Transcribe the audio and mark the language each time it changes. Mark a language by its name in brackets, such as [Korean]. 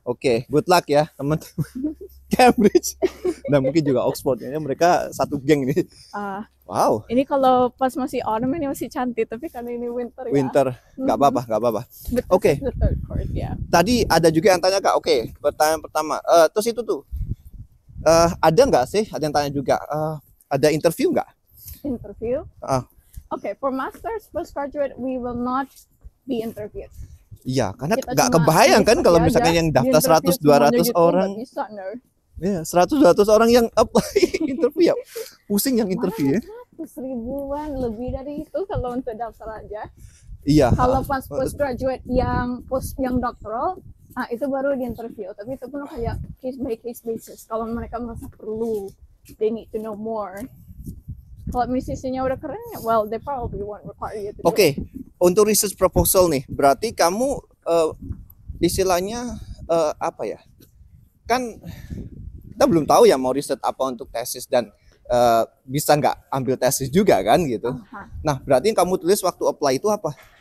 [Indonesian] Oke, [English] good luck [Indonesian] ya teman-teman. Cambridge dan mungkin juga Oxford ya, mereka satu geng ini. Wow. Ini kalau pas masih autumn ini masih cantik, tapi karena ini winter ya. Winter, nggak apa-apa. Oke. Yeah. Tadi ada juga yang tanya Kak. Oke, pertanyaan pertama. Terus itu tuh ada nggak sih? Ada yang tanya juga. Ada interview nggak? [English] Interview? Okay, for masters, postgraduate, we will not be interviewed. [Indonesian] Iya, karena nggak kebayang kan kalau misalkan yang daftar 100-200 orang. Bisa, no. Ya, 100-200 orang yang apply interview ya. Pusing yang interview ya. 100 ribuan, lebih dari itu kalau untuk daftar aja. Iya. Kalau pas postgraduate yang doktoral, nah itu baru di interview. Tapi itu pun kayak [English] case by case basis. [Indonesian] Kalau mereka merasa perlu, [English] they need to know more. [Indonesian] Kalau musisinya udah keren, [English] well they probably won't require you to do it. [Indonesian] Oke, untuk research proposal nih, berarti kamu istilahnya apa ya? Kan kita belum tahu ya mau riset apa untuk tesis dan bisa nggak ambil tesis juga kan gitu. Nah, berarti yang kamu tulis waktu apply itu apa?